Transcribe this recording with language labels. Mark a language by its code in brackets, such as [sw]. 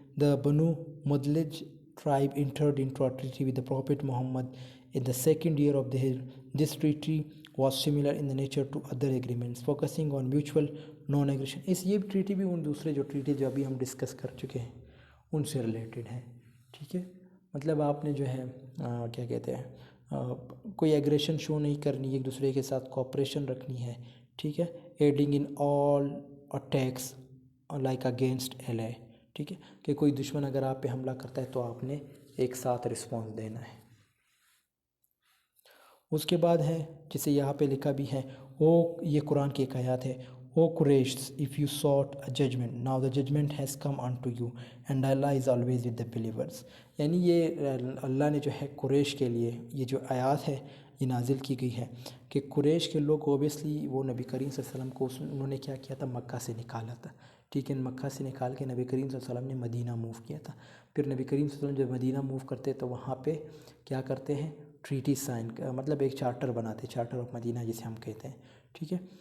[en] The Banu Mudlij tribe entered into a treaty with the Prophet Muhammad in the second year of the Hijrah. This treaty was similar in the nature to other agreements, focusing on mutual non-aggression. [ur] یہ treaty بھی ان دوسرے جو treaty جو ابھی ہم discuss کر چکے ہیں ان سے ریلیٹڈ ہے، ٹھیک ہے. مطلب آپ نے جو ہے کیا کہتے ہیں کوئی ایگریشن شو نہیں کرنی، ایک دوسرے کے ساتھ کوآپریشن رکھنی ہے، ٹھیک ہے. [en] adding in all attacks like against ally, [ur] ٹھیک ہے، کہ کوئی دشمن اگر آپ پہ حملہ کرتا ہے تو آپ نے ایک ساتھ رسپانس دینا ہے. اس کے بعد ہے جسے یہاں پہ لکھا بھی ہے، یہ قرآن کی ایک آیات ہے. [en] O Quraysh, if you sought a judgment, now the judgment has come unto you, and Allah is always with the believers. [ur] یعنی یہ اللہ نے جو ہے قریش کے لیے یہ جو آیات ہے یہ نازل کی گئی ہے کہ قریش کے لوگ اوبیسلی وہ نبی کریم صلی اللہ علیہ وسلم کو انہوں نے کیا کیا تھا؟ مکہ سے نکالا تھا، ٹھیک ہے. مکہ سے نکال کے نبی کریم صلی اللہ علیہ وسلم نے مدینہ موو کیا تھا. پھر نبی کریم صلی اللہ علیہ وسلم جب مدینہ موو کرتے تو وہاں پہ کیا کرتے ہیں؟ ٹریٹی سائن، مطلب ایک چارٹر بناتے، چارٹر آف مدینہ جسے ہم کہتے ہیں، ٹھیک ہے.